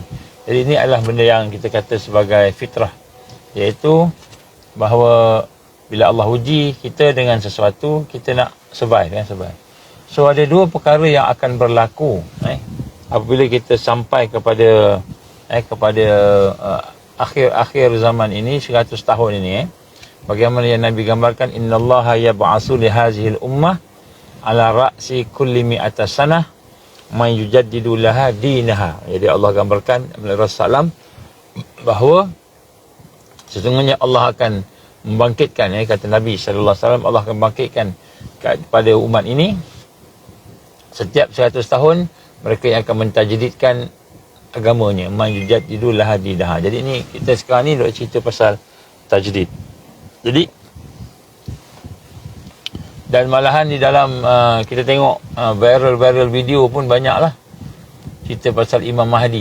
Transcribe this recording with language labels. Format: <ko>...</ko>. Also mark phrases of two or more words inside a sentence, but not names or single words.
<ms>Jadi ini adalah benda yang kita kata sebagai fitrah, iaitu bahawa bila Allah uji kita dengan sesuatu, kita nak survive. So ada dua perkara yang akan berlaku apabila kita sampai kepada akhir zaman ini, 100 tahun ini. Bagaimana yang Nabi gambarkan,</ms> <ar>إن الله يبعث لهذه الأمة على رأس كل مائة سنة من يجدد لها دينها.</ar> <ms>Jadi Allah gambarkan melalui Rasulullah bahawa sesungguhnya Allah akan membangkitkan, kata Nabi</ms> <ar>صلى الله عليه وسلم,</ar> <ms>Allah akan bangkitkan kepada umat ini setiap 100 tahun mereka yang akan mentajdidkan agamanya,</ms> <ar>من يجدد لها دينها.</ar> <ms>Jadi ni kita sekarang ni duk cerita pasal tajdid. Jadi dan malahan di dalam kita tengok</ms> <en>viral video</en> <ms>pun banyak lah cerita pasal Imam Mahdi.</ms>